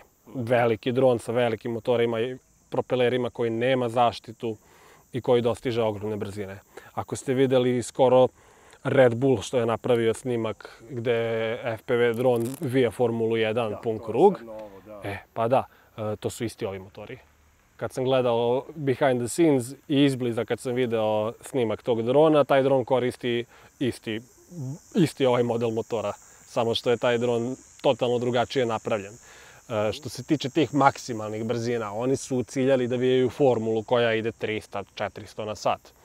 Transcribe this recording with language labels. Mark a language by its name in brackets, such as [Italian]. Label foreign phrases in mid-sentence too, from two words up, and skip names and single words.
[Serbian] Veliki dron sa velikim motorima i propelerima koji nema zaštitu i koji dostiže ogromne brzine. Ako ste videli skoro Red Bull što je napravio snimak gde je FPV dron vija Formulu 1 pun krug, pa da, to su isti ovi motori. Kad sam gledao [English] behind the scenes [Serbian] i izbliza kad sam video snimak tog drona, taj dron koristi isti ovaj model motora, samo što je taj dron totalno drugačije napravljen. Što se tiče tih maksimalnih brzina, oni su ciljali da vijaju formulu koja ide 300-400 na sat.